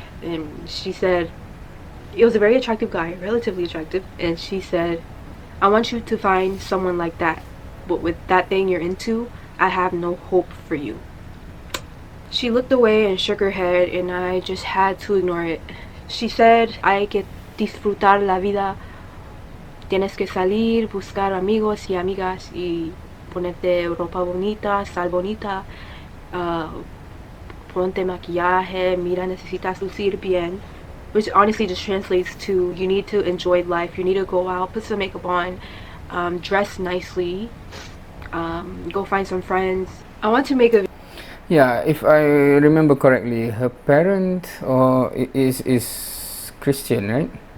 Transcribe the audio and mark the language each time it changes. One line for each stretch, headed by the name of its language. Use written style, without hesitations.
English: And she said, it was a very attractive guy, relatively attractive, and she said, I want you to find someone like that, but with that thing you're into, I have no hope for you. She looked away and shook her head, and I just had to ignore it. She said,
Spanish: hay que disfrutar la vida, tienes que salir, buscar amigos y amigas y ponerte ropa bonita, sal bonita, ponte maquillaje, mira, necesitas lucir bien.
English: Which honestly just translates to, you need to enjoy life, you need to go out, put some makeup on, dress nicely, go find some friends. I want to make a... Yeah, if I remember correctly, her parent is Christian, right?